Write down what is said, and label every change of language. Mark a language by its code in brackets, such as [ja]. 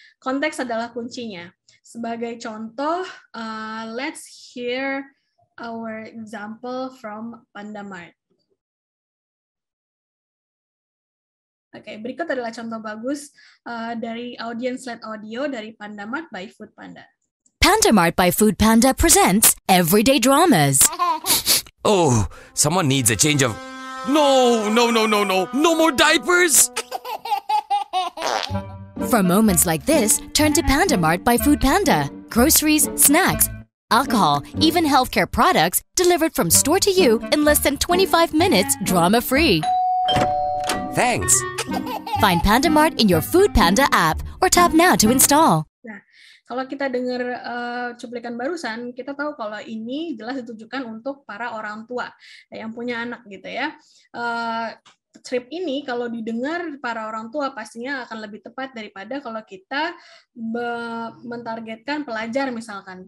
[id] Konteks adalah kuncinya. Sebagai contoh, [en] let's hear our example from PandaMart. [id] Oke, berikut adalah contoh bagus dari audience-led audio dari PandaMart by Foodpanda. [en] PandaMart by Foodpanda presents Everyday Dramas. Oh, someone needs a change of... No more diapers! For moments like this, turn to PandaMart by Foodpanda. Groceries, snacks, alcohol, even healthcare products delivered from store to you in less than 25 minutes, drama-free. Thanks. Find PandaMart in your Foodpanda app or tap now to install. [id] Kalau kita dengar cuplikan barusan, kita tahu kalau ini jelas ditujukan untuk para orang tua yang punya anak gitu ya. Script ini kalau didengar para orang tua pastinya akan lebih tepat daripada kalau kita mentargetkan pelajar misalkan.